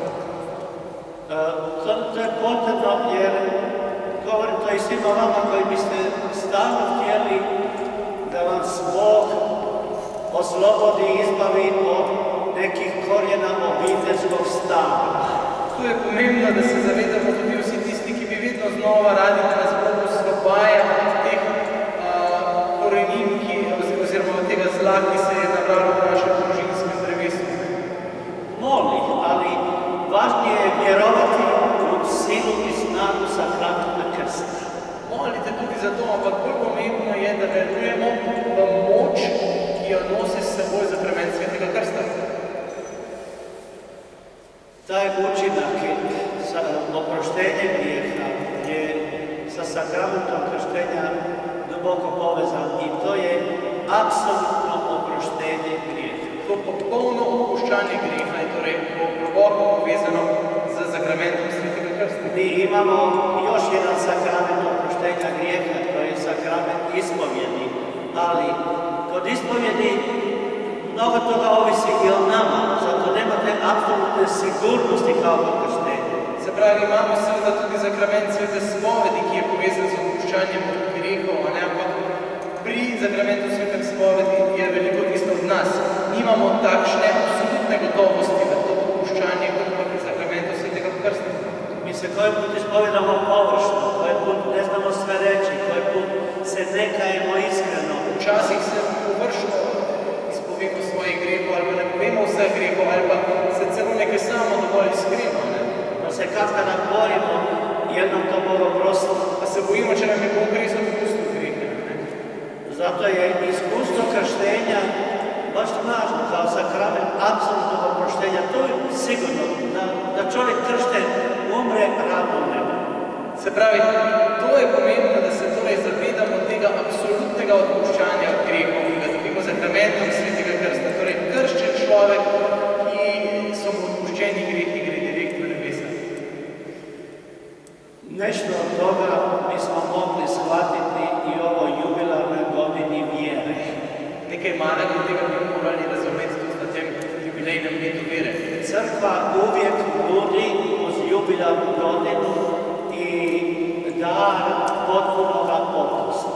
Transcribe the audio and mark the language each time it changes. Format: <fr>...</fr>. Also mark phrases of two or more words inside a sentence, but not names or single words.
<hr>To je potrebno jer govorim to i svima vama koji biste stalno htjeli da vas Bog oslobodi i izbavi od nekih korijena obiteljskog stava.</hr> <sl>To je pomembno, da se zavedamo tudi vsi tisti, ki bi vedno znova radi, da nas Bog osvobaja od teh korenin, oziroma od tega zla, ki se je nabralo v našem družinskem drevesu.</sl> <hr>Moli, ali važnije je vjerovati u silu i snagu sakramenta krsta.</hr> <sl>Molite tudi za to, ampak bolj pomembno je, da verujemo v moč, ki jo nosi s seboj sakrament svetega krsta.</sl> <hr>Taj učinak sa oproštenjem grijeha je sa sakramentom krštenja duboko povezan i to je apsolutno oproštenje grijeha.</hr> <sl>To popolno opuščanje grijeha je torej globoko povezano z sakramentom svetega krsta.</sl> <hr>Mi imamo još jedan sakrament oproštenja grijeha, to je sakrament ispovjedi, ali kod ispovjedi mnogo toga ovisi i o nama, zato nemate apsolutne sigurnosti kao kod krštenja.</hr> <sl>Se pravi, imamo seveda tudi sakrament svete spovedi, ki je povezan z opuščanjem grehov, ampak pri sakramentu svete spovedi je veliko tisto od nas. Nimamo takšne absolutne gotovosti, da to opuščanje kot pa pri sakramentu svetega krsta.</sl> <hr>Mi se koji put ispovedamo površno, koji put ne znamo sve reći, koji put se ne kajemo iskreno.</hr> <sl>Včasih se površno ispovemo svojih grehov, ali pa ne povemo vseh grehov, ali pa se celo nekaj samo dovolj iskreno.</sl> <hr>Pa se kada borimo, jednom to Bog oprosti.</hr> <sl>Pa se bojimo, če nam je Bog res odpustil grehe.</sl> <hr>Zato je iskustvo krštenja baš važno, kao sakrament apsolutnog oproštenja. To je sigurno, da čovjek kršten umre radom nebo.</hr> <sl>Se pravi, to je pomembno, da se torej zavedamo tega absolutnega odpuščanja grehov, ki ga dobimo sakramentom svetega krsta. Torej, krščen človek, ki so mu odpuščeni grehi, gre direkt v nebesa.</sl> <hr>Nešto od toga bismo mogli shvatiti i ovo jubilarnoj godini vjere.</hr> <sl>Nekaj malega tega bi morali razumeti tudi na tem jubilejnem letu vere.</sl> <hr>Crkva uvijek nudi uz jubilarnu godinu i dar potpunoga opusta.</hr>